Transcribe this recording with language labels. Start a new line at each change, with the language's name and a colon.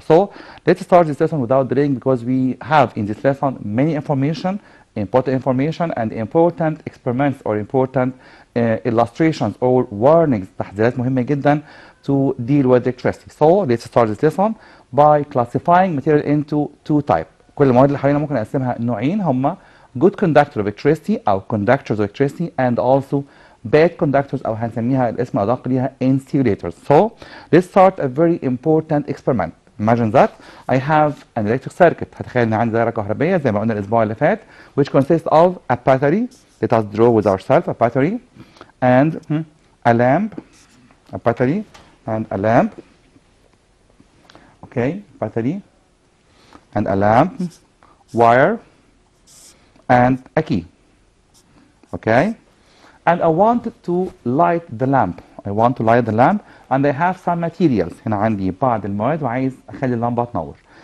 English: So let's start this lesson without delaying, because we have in this lesson many important information and important experiments or important illustrations or warnings،
Arabic: تحذيرات مهمة جدا
English: to deal with electricity. So let's start this lesson by classifying material into two types.
Arabic: كل المواد اللي حوالينا ممكن نقسمها نوعين، هما
English: good conductor of electricity
Arabic: أو
English: conductors of electricity and also bad conductors
Arabic: أو هنسميها الاسم الأدق ليها insulators.
English: So let's start a very important experiment. Imagine that I have an electric circuit.
Arabic: هتخيل ان عندي دائرة كهربية زي ما قلنا الأسبوع اللي فات,
English: which consists of a battery. Let us draw with ourselves a battery and a lamp. A battery and a lamp. Okay, battery and a lamp, wire and a key. Okay. And I want to light the lamp. I want to light the lamp and I have some materials.
Arabic: هنا عندي بعض المواد وعايز أخلي اللمبة تنور.